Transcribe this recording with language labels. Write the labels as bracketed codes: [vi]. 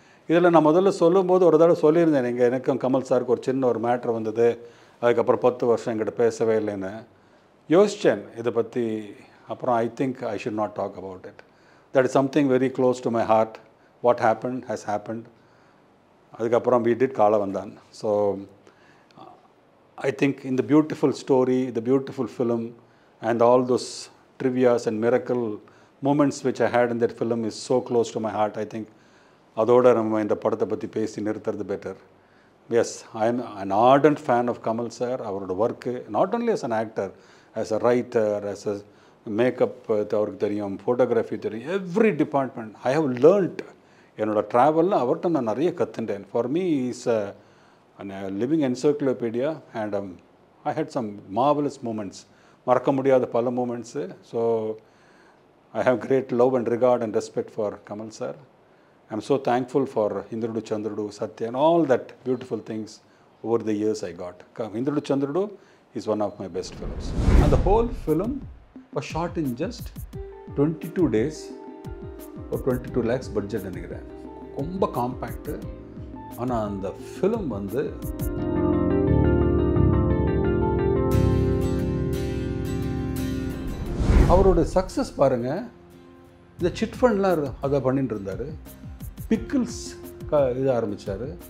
[ta] இதில் நான் முதல்ல சொல்லும்போது ஒரு தடவை சொல்லியிருந்தேன், எனக்கும் கமல் சாருக்கு ஒரு சின்ன ஒரு மேட்ரு வந்தது, அதுக்கப்புறம் 10 வருஷம் என்கிட்ட பேசவே இல்லைன்னு யோசித்தேன் இதை பற்றி. அப்புறம் [en] I think I should not talk about it. That is something very close to my heart. What happen has happened. [ta] அதுக்கப்புறம் [en] we did காலவந்தான். So I think இந்த beautiful story, the beautiful film and all those trivias and miracle moments which I had in that film is so close to my heart. I think [ta] அதோடு நம்ம இந்த படத்தை பற்றி பேசி நிறுத்துறது better. [en] Yes, I am an ardent fan of Kamal sir. [ta] அவரோட work [en] not only as an actor, as a writer, as a makeup [ta] அவருக்கு தெரியும், ஃபோட்டோகிராஃபி தெரியும், [en] Every department I have learnt. [ta] என்னோடய ட்ராவலில் அவர்கிட்ட நான் நிறைய கற்றுட்டேன். [en] for me is a living encyclopedia and I had some marvelous moments, [ta] மறக்க முடியாத பல moments. [en] So I have great love and regard and respect for Kamal sir. I am so thankful for Indrudu Chandrudu, Satya and all that beautiful things over the years I got. Indrudu Chandrudu is one of my best films. And the whole film was shot in just 22 days or 22 lakhs budget [ta] நினைக்கிறேன். ரொம்ப காம்பேக்டு. ஆனால் அந்த film வந்து அவரோட success பாருங்கள். இந்த chit ஃபண்ட்லாம் அதை பண்ணிட்டு இருந்தார். பிக்கிள்ஸ் இது ஆரம்பித்தார்.